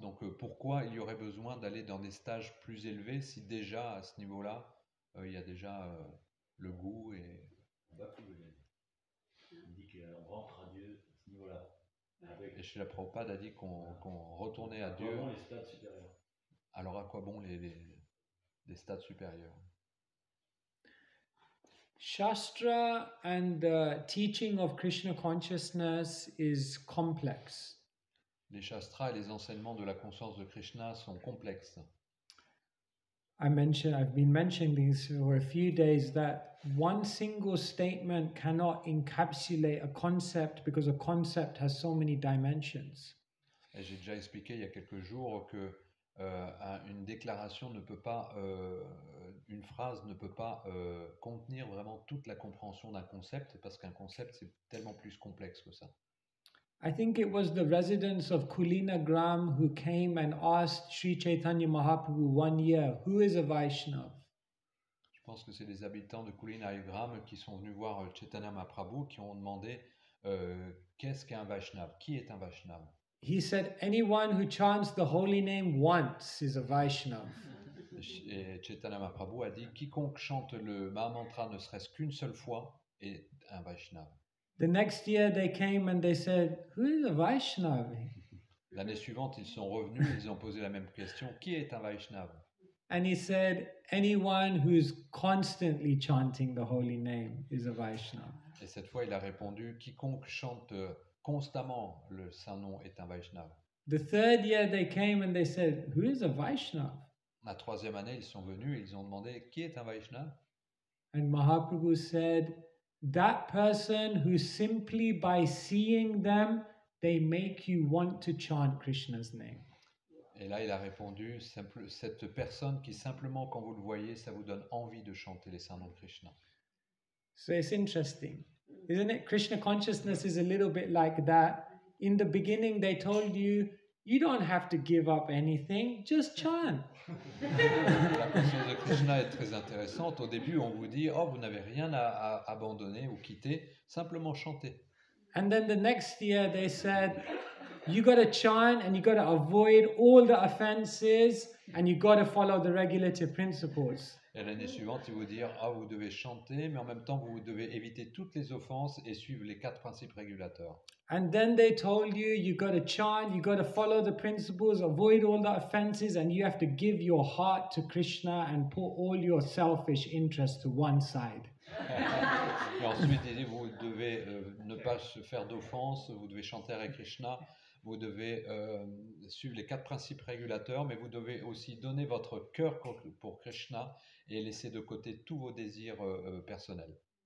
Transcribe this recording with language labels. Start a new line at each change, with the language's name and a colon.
French: Donc, pourquoi il y aurait besoin d'aller dans des stages plus élevés si déjà à ce niveau-là, il y a déjà le goût et... Il dit qu'on rentre à Dieu à ce niveau-là. Et Srila Prabhupada a dit qu'on retournait à Dieu. Vraiment les stades supérieurs. Alors à quoi bon les stades supérieurs?
English: Shastra and the teaching of Krishna consciousness is complex.
French: Les shastras et les enseignements de la conscience de Krishna sont complexes.
English: I've been mentioning this for a few days, that one single statement cannot encapsulate a concept because a concept has so many dimensions.
French: Et j'ai déjà expliqué il y a quelques jours que une déclaration ne peut pas, une phrase ne peut pas contenir vraiment toute la compréhension d'un concept, parce qu'un concept c'est tellement plus complexe que ça.
English: I think it was the residents of Kulinagram who came and asked Sri Chaitanya Mahaprabhu one year, who is a Vaishnav?
French: Je pense que c'est les habitants de Kulinagram qui sont venus voir Chaitanya Mahaprabhu qui ont demandé qu'est-ce qu'un Vaishnav? Qui est un Vaishnav?
English: He said, anyone who chants the holy name once is a Vaishnav.
French: Et Chaitanya Mahaprabhu a dit quiconque chante le Mahamantra ne serait-ce qu'une seule fois est un Vaishnav.
English: The next year they came and they said, who is a Vaishnav?
French: L'année suivante, ils sont revenus, ils ont posé la même question, qui est un Vaishnav?
English: And he said, anyone who's constantly chanting the holy name is a Vaishnav.
French: Et cette fois, il a répondu, quiconque chante constamment le Saint-Nom est un Vaishnav.
English: The third year they came and they said, who is a Vaishnav?
French: La troisième année, ils sont venus, ils ont demandé, qui est un Vaishnav?
English: And Mahaprabhu said, that person who simply by seeing them, they make you want to chant Krishna's name.
French: Et là, il a répondu, cette personne qui simplement, quand vous le voyez, ça vous donne envie de chanter les saints noms de Krishna.
English: So it's interesting, isn't it? Krishna consciousness is a little bit like that. In the beginning, they told you you don't have to give up anything, just chant.
French: La conscience de Krishna est très intéressante. Au début, on vous dit, oh, vous n'avez rien à abandonner ou quitter, simplement chanter.
English: And then the next year they said, you got to chant and you got to avoid all the offenses and you got to follow the regulative principles.
French: Et l'année suivante, ils vous dire, ah, vous devez chanter, mais en même temps, vous devez éviter toutes les offenses et suivre les 4 principes régulateurs.
English: And then they told you, you got to chant, you got to follow the principles, avoid all the offenses, and you have to give your heart to Krishna and put all your selfish interests to one side.
French: Et ensuite, il dit, vous devez ne pas se faire d'offense, vous devez chanter Hare Krishna, vous devez suivre les 4 principes régulateurs, mais vous devez aussi donner votre cœur pour Krishna et laisser de côté tous vos désirs personnels.